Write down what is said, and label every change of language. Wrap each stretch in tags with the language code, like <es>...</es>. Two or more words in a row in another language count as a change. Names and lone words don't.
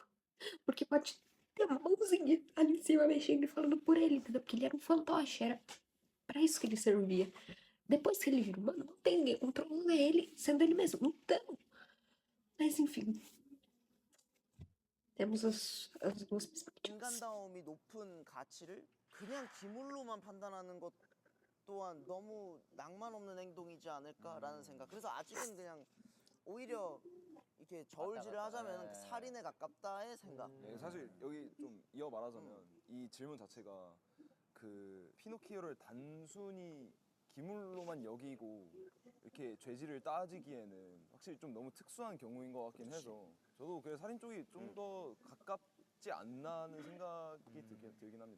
<pt>Porque pode ter uma mãozinha ali em cima mexendo e falando por ele, entendeu? Porque ele era um fantoche, era pra isso que ele servia. Depois que ele vira humano, não tem ninguém controlando ele, sendo ele mesmo. Então, mas enfim. Temos as duas perspectivas.</pt> <ko>인간다움이 높은 가치를 그냥 기물로만 판단하는 것 또한 너무 낭만 없는 행동이지 않을까라는 생각. 그래서 아직은 그냥 오히려 이렇게 저울질을 하자면 살인에 가깝다의 생각. 네, 사실 여기 좀 이어 말하자면 이 질문 자체가 그 피노키오를 단순히 기물로만 여기고 이렇게 죄질을 따지기에는 확실히 좀 너무 특수한 경우인 것 같긴 해서 저도 그 살인 쪽이 좀 더 가깝지 않나는 생각이 들긴 합니다.</ko>